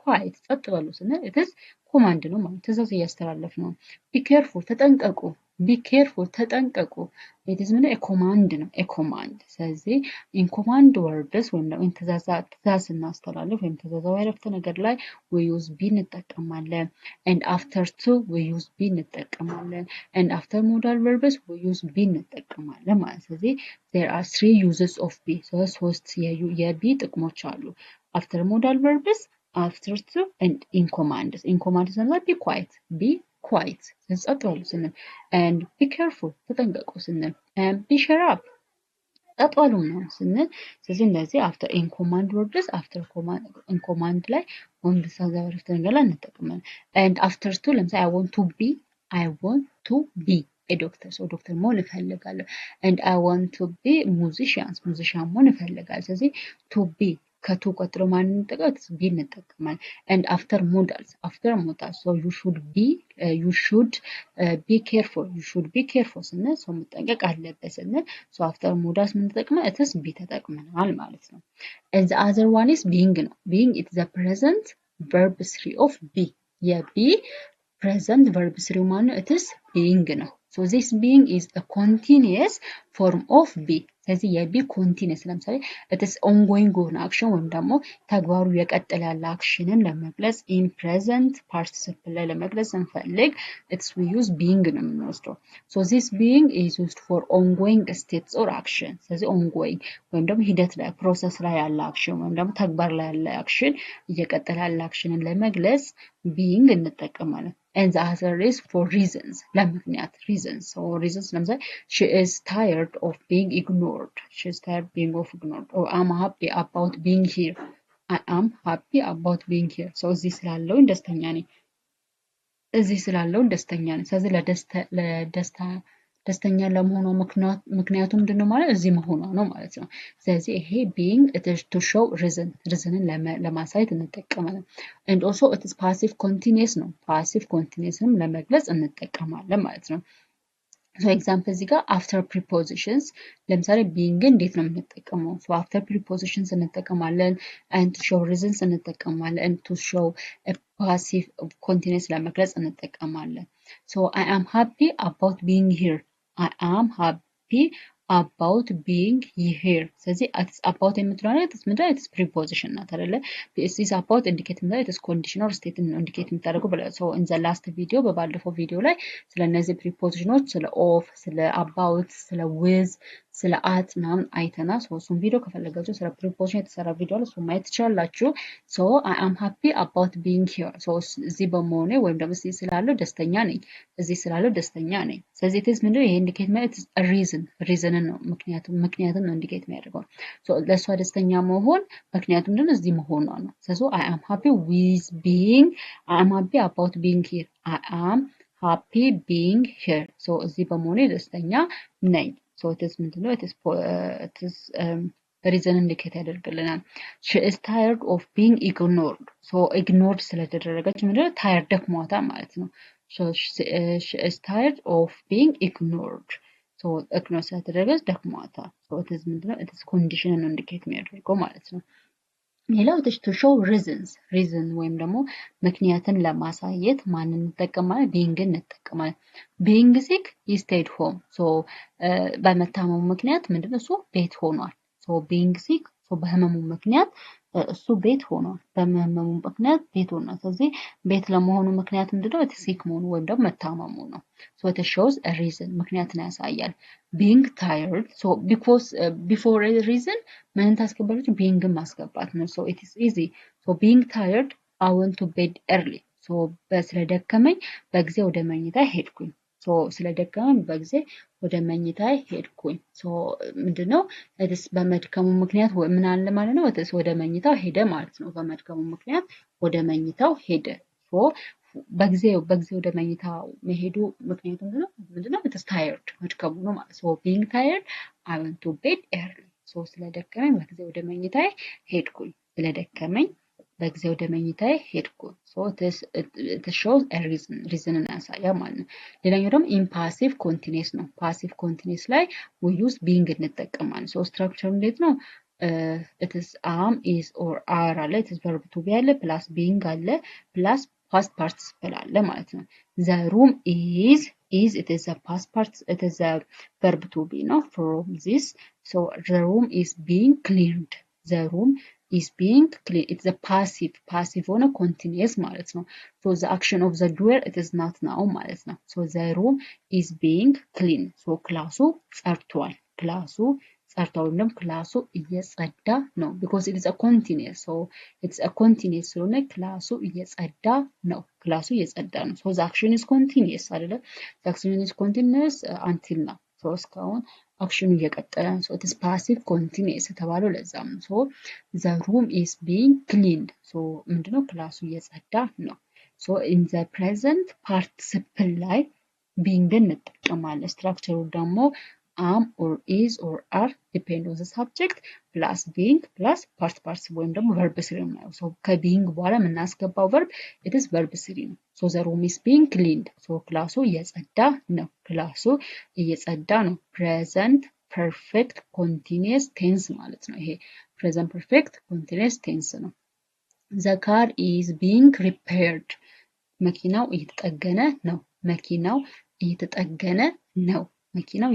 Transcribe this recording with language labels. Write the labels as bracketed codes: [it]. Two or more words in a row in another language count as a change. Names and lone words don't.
[am] quiet ጸጥ በሉ ስንል [en] it is [am] ኮማንድ ነው ማለት ትእዛዝ እያስተላለፍ ነው። [en] be careful [am] ተጠንቀቁ [en] be careful [am] ተጠንቀቁ [en] it is [am] ምንድነው ኮማንድ ነው ኮማንድ። ስለዚህ [en] in command words [am] ወይም ደግሞ ትእዛዝ ስናስተላልፍ ወይም ትእዛዛዊ አረፍተ ነገር ላይ [en] we use be እንጠቀማለን። and after to we use be እንጠቀማለን። and after modal verbs we use be [am] እንጠቀማለን ማለት ስለዚህ [en] there are three uses of be [am] ሶስት የቢ ጥቅሞች አሉ። [en] after modal verbs after to and in commands ስንል be quiet [am] ጸጥ በሉ ስንል [en] and be careful [am] ተጠንቀቁ ስንል [en] and be shut up [am] ጸጥ በሉ ነው ስንል። ስለዚህ እንደዚህ [en] after in command words after in command [am] ላይ ወንድ ትእዛዛዊ አረፍተ ነገር ላይ እንጠቀማለን። [en] and after to ለምሳሌ I want to be a doctor so [am] ዶክተር መሆን እፈልጋለሁ። [en] and I want to be [am] ሙዚሽያን መሆን እፈልጋለሁ። ስለዚህ [en] to be [am] ከቱ ቀጥሎ ማንን እንጠቀማለን? [en] be እንጠቀማለን። and after modals so you should be careful [am] ስንል ሰው መጠንቀቅ አለበት ስንል [en] so after modals [am] ምን ተጠቅመን እትስ [en] be [am] ተጠቅመናል ማለት ነው። [en] and the other one is being ነው። being is the present verb 3 of be የbe present verb 3 ማለት it is being ነው። so this being is a continuous form of be [am] ስለዚህ የቢ ኮንቲኒየስ ለምሳሌ [en] it is ongoing [am] የሆነ አክሽን ወይም ደግሞ ተግባሩ የቀጠለ ያለ አክሽንን ለመግለጽ [en] in present participle [am] ላይ ለመግለጽ እንፈልግ [en] it's we use being [am] ነው የምንወስደው። [en] so this being is used for ongoing states or action [am] ስለዚህ ongoing ወይም ደግሞ ሂደት ላይ ፕሮሰስ ላይ ያለ አክሽን ወይም ደግሞ ተግባር ላይ ያለ አክሽን እየቀጠለ ያለ አክሽንን ለመግለጽ being እንጠቀማለን። [en] and the other is for reasons [am] ለምክንያት [en] reasons so reasons [am] ለምሳሌ [en] she is tired of being ignored or I'm happy about being here so [am] እዚህ ስላለሁኝ ደስተኛ ነኝ ስለዚህ ደስተኛ ለመሆኗ ምክንያቱ ምንድነው ማለት እዚህ መሆኗ ነው ማለት ነው። ስለዚህ ይሄ [en] being it is to show reasonን [am] ለማሳየት እንጠቀማለን። [en] and also it is passive continuous [am] ነው [en] passive continuousንም [am] ለመግለጽ እንጠቀማለን ማለት ነው። [en] so example [am] እዚህ ጋር [en] after prepositions [am] ለምሳሌ being እንዴት ነው የምንጠቀመው? [en] so after prepositions እንጠቀማለን and to show reasons እንጠቀማለን and to show a passive continuous [am] ለመግለጽ እንጠቀማለን። [en] so I am happy about being here I am happy about being here [am] ስለዚህ about የምትለው ምንድነው [en] it's preposition [am] ናት አይደለ? [en] this is about indicate ምንድነው it's condition or state [am] ነው indicate የምታደርገው ብለ [en] so in the last video [am] በባለፈው ቪዲዮ ላይ ስለ እነዚህ prepositions ስለ of ስለ about ስለ with ስለ at ምናምን አይተናል። so እሱን ቪዲዮ ከፈለጋችሁ ስለ preposition የተሰራ ቪዲዮ አለ እሱን ማየት ትችላላችሁ። [en] so I am happy about being here so [am] እዚህ በመሆኔ ወይም ደግሞ እዚህ ስላለው ደስተኛ ነኝ ስለዚህ [en] it is [am] ምንድነው ይሄ indicate ማለት reason ነው ምክንያቱም ነው indicate የሚያደርገው so ለሷ ደስተኛ መሆን ምክንያቱም ምንድነው እዚህ መሆኗ ነው። [en] so I am happy about being here I am happy being here so [am] እዚህ በመሆኔ ደስተኛ ነኝ [en] so it is ምንድነው it is reason indicate ያደርግልናል። she is tired of being ignored so ignored [am] ስለተደረገች ምንድነው [en] tired [am] ደክሟታል ማለት ነው። [en] so she is tired of being ignored so ignore [am] ስለተደረገች ደክሟታል [en] so it is ምንድነው it is condition [am] ነው indicate የሚያደርገው ማለት ነው። ሌላው [en] to show reason [am] ወይም ደግሞ ምክንያትን ለማሳየት ማንን እንጠቀማለን? being እንጠቀማለን። [en] being sick he stayed home so [am] በመታመሙ ምክንያት ምንድነው እሱ ቤት ሆኗል [en] so being sick so [am] በህመሙ ምክንያት እሱ ቤት ሆኗል በህመሙ ምክንያት ቤት ሆኗል። ስለዚህ ቤት ለመሆኑ ምክንያት ምንድነው ሲክ መሆኑ ወይም ደግሞ መታመሙ ነው። [en] so it shows a reason [am] ምክንያትን ያሳያል። [en] being tired so before a reason [am] ምን ታስገባለች? being ማስገባት ነው [en] so it is easy so being tired I went to bed early so [am] ስለደከመኝ በጊዜ ወደ መኝታ ሄድኩኝ so ስለደከመኝ በጊዜ ወደ መኝታ ሄድኩኝ so ምንድነው እስ በመድከሙ ምክንያት ምን አለ ማለት ነው እስ ወደ መኝታው ሄደ ማለት ነው። በመድከሙ ምክንያት ወደ መኝታው ሄደ so በጊዜ ወደ መኝታው መሄዱ ምክንያቱ ምንድነው [en] it is tired [am] መድከሙ ነው ማለት [en] so being tired I went to bed early [am] ሶ ስለደከመኝ በጊዜ ወደ መኝታዬ ሄድኩኝ። ስለደከመኝ በጊዜ ወደ መኝታዬ ሄድኩኝ። ሶ [en] it shows a reason [am] ያሳያል ማለት ነው። ሌላኛው ደግሞ [en] impassive continuous [am] ነው። [en] passive continuous [am] ላይ [en] we use being [am] እንጠቀማለን። ሶ ስትራክቸሩ እንዴት ነው? [en] it is am is or are አለ it is verb to be አለ ፕላስ being አለ ፕላስ past participle [am] አለ ማለት ነው። [en] the room is it is a past part it is a verb to be ነው from this so the room is being cleaned the room is being cleaned it's a passive ሆነ continuous [am] ማለት ነው [en] so the action of the doer it is not now [am] ማለት ነው [en] so the room is being cleaned so [am] ክላሱ ጸድቷል ክላሱ ጸድቷል ወይም ደግሞ ክላሱ እየጸዳ ነው [en] because it is a continuous so it's a continuous [am] ስለሆነ ክላሱ እየጸዳ ነው [en] ክላሱ እየጸዳ ነው so the action is continuous አይደለ the action is continuous until now so [am] እስካሁን አክሽኑ እየቀጠለ ነው [en] so it is passive continuous [am] የተባለው ለዛም ነው [en] so the room is being cleaned so [am] ምንድነው ክላሱ እየጸዳ ነው [en] so in the present participle [am] ላይ being እንጠቀማለን ስትራክቸሩ ደግሞ [en] am or is or are depend on the subject plus being plus past participle [am] ወይም ደግሞ [en] verb 3 ነው so [am] ከbeing በኋላ የምናስገባው [en] verb it is verb 3 ነው so the room is being cleaned so [am] ክላሱ እየጸዳ ነው ክላሱ እየጸዳ ነው [en] present perfect continuous tense [am] ማለት ነው ይሄ [en] present perfect continuous tense ነው the car is being repaired [am] መኪናው እየተጠገነ ነው መኪናው እየተጠገነ ነው መኪናው